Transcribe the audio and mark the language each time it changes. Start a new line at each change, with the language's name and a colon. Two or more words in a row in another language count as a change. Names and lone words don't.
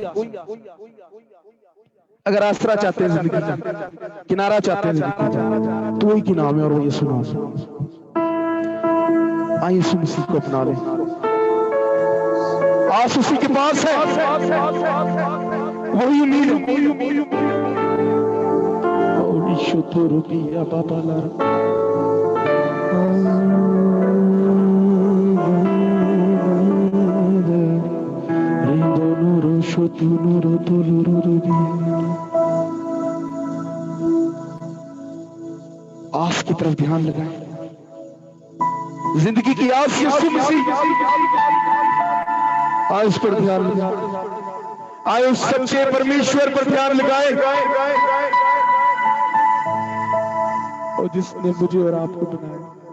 Urdu: اگر آسرا چاہتے ہیں زندگی میں کنارہ چاہتے ہیں زندگی میں تو وہی کی نام ہے اور وہ یسوع نام آئیے یسوع مسیح کو اپنا لیں آس اسی کے پاس ہے وہی امید ہے اولی شتر بیا بابا لارا ریندو نورو شتو نورو تولو رو بیا آس کی طرف دھیان لگائیں زندگی کی آس یسوع مسیح آئے اس پر دھیان لگائیں آئے اس سچے پرمیشور پر دھیان لگائیں اور جس نے مجھے اور آپ کو بنایا